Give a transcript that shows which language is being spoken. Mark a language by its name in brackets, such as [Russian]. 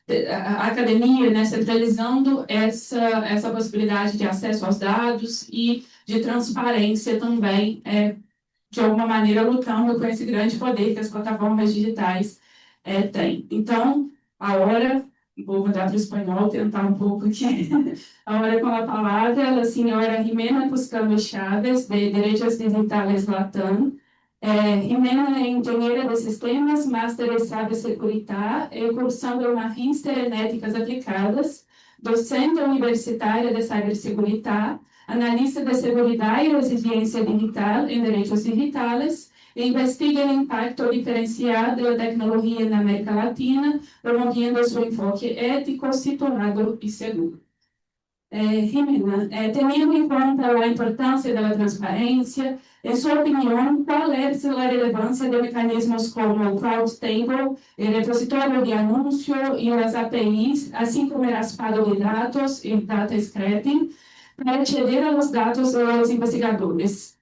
[Portuguese] a academia, né, centralizando essa possibilidade de acesso aos dados e de transparência também, de alguma maneira, lutando com esse grande poder que as plataformas digitais têm. Então, agora, vou mudar para o espanhol, tentar um pouco aqui. [Spanish] Ahora con la palabra la señora Jimena Cuscano Chávez, de Derechos Digitales Latam. [Portuguese] Jimena é engenheira de sistemas, máster em ciberseguridade, cursando uma Master em Éticas Aplicadas, docente universitária de ciberseguridade, analista de seguridade e resiliência digital em direitos digitais, e investiga o impacto diferenciado da tecnologia na América Latina, promovendo seu enfoque ético, situado e seguro. [Spanish] Jimena, teniendo en cuenta la importancia de la transparencia, en su opinión, ¿cuál es la relevancia de mecanismos como CrowdTable, el repositorio de anuncio y las APIs, así como el raspado de datos y data scraping, para acceder a los datos de los investigadores?